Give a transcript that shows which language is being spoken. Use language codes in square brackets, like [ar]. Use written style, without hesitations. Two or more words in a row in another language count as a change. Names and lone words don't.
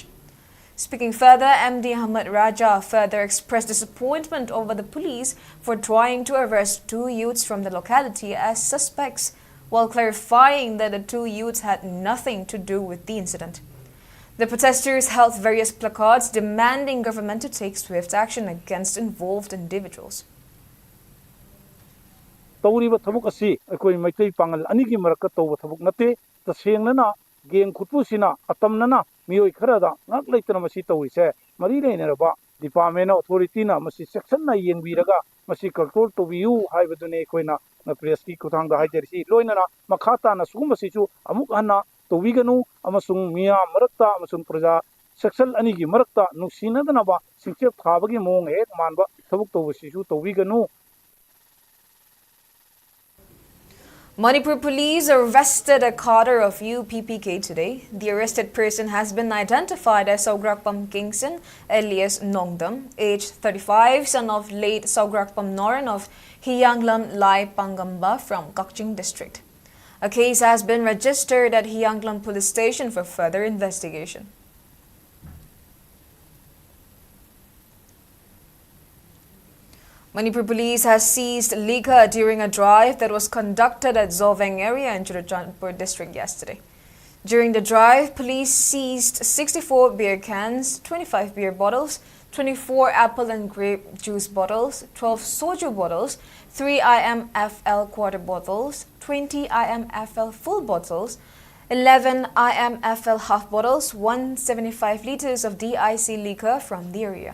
[en] Speaking further, MD Ahmed Raja further expressed disappointment over the police for trying to arrest 2 youths from the locality as suspects, while clarifying that the 2 youths had nothing to do with the incident. The protesters held various placards demanding government to take swift action against involved individuals. [mni] Tawriba thabuk asi akoi maitai pangal anigi maraka tawba thabuk nate tasengnana geng khutpusina atamnana mioi kharada ngak leitana masi tawise mari leinaraba [en] department authority [mni] na masi section na yengbiraga masi control tobiu haibadune koina na press ki kuthang da haijarisi loinana makhata na sugum masi chu amuk anna tobiganu amasung miya marakta amasung praja section anigi marakta nusinadana singchep thabagi mong hek manba thabuk tawsi chu tobiganu. [en] Manipur police arrested a cadre of UPPK today. The arrested person has been identified as Saugrakpam Kingson, alias Nongdam, aged 35, son of late Saugrakpam Noran of Hyanglam Lai Pangamba from Kakching district. A case has been registered at Hyanglam police station for further investigation. Manipur police has seized liquor during a drive that was conducted at Zoveng area in Churachandpur district yesterday. During the drive, police seized 64 beer cans, 25 beer bottles, 24 apple and grape juice bottles, 12 soju bottles, 3 IMFL quarter bottles, 20 IMFL full bottles, 11 IMFL half bottles, 175 liters of DIC liquor from the area.